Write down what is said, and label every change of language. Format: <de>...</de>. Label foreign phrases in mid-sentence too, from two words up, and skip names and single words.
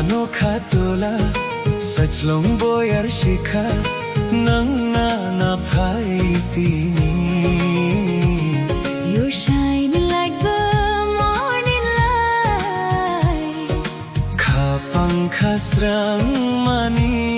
<trp>khatola sachlong boyar shikha nangna na phaitini</trp> <en>You're shining like the morning light</en> <trp>khapang khasrang mani</trp>